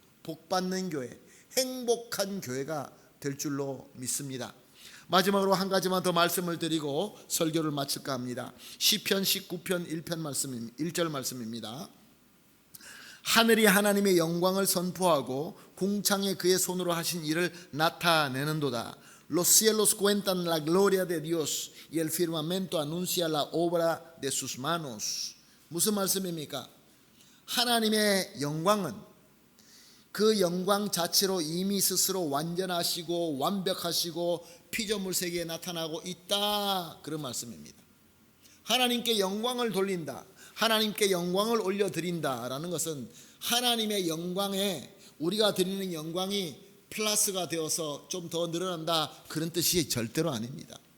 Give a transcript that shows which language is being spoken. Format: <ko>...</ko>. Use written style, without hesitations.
<ko>복받는 교회, 행복한 교회가 될 줄로 믿습니다. 마지막으로 한 가지만 더 말씀을 드리고 설교를 마칠까 합니다. 시편 19편 1절 말씀입니다. 하늘이 하나님의 영광을 선포하고 궁창에 그의 손으로 하신 일을 나타내는도다.</ko> <es>Los cielos cuentan la gloria de Dios y el firmamento anuncia la obra de sus manos.</es> <ko>무슨 말씀입니까? 하나님의 영광은 그 영광 자체로 이미 스스로 완전하시고 완벽하시고 피조물 세계에 나타나고 있다, 그런 말씀입니다. 하나님께 영광을 돌린다, 하나님께 영광을 올려드린다라는 것은 하나님의 영광에 우리가 드리는 영광이 플러스가 되어서 좀 더 늘어난다, 그런 뜻이 절대로 아닙니다.</ko>